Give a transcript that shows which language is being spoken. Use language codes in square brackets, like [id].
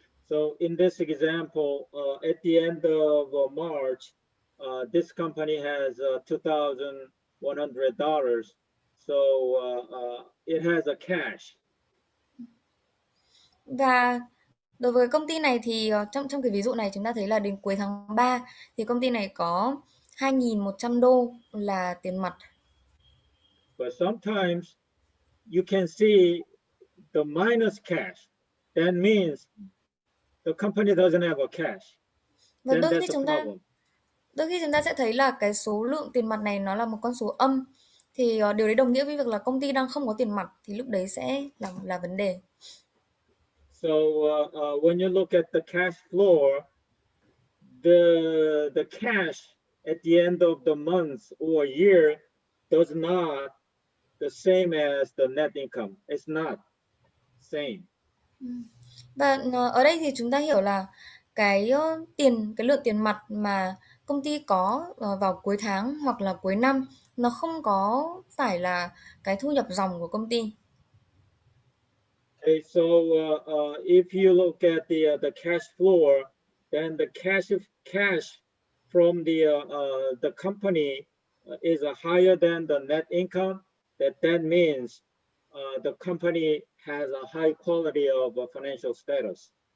[en] So in this example, at the end of March, this company has $2,100. So it has a cash. [vi] Và đối với công ty này thì trong cái ví dụ này chúng ta thấy là đến cuối tháng 3 thì công ty này có 2.100 đô là tiền mặt. [en] But sometimes you can see the minus cash. That means the company doesn't have a cash. [vi] Và [en] Then [vi] đôi khi [en] that's a [vi] chúng ta sẽ thấy là cái số lượng tiền mặt này nó là một con số âm. Thì điều đấy đồng nghĩa với việc là công ty đang không có tiền mặt, thì lúc đấy sẽ là vấn đề. [en] So when you look at the cash flow, the cash at the end of the month or year does not the same as the net income. It's not same. [vi] Và ở đây thì chúng ta hiểu là cái lượng tiền mặt mà công ty có vào cuối tháng hoặc là cuối năm nó không có phải là cái thu nhập ròng của công ty. [en] Okay, so if you look at the cash flow, then the cash from the company is higher than the net income. That means the company has a high quality of financial status.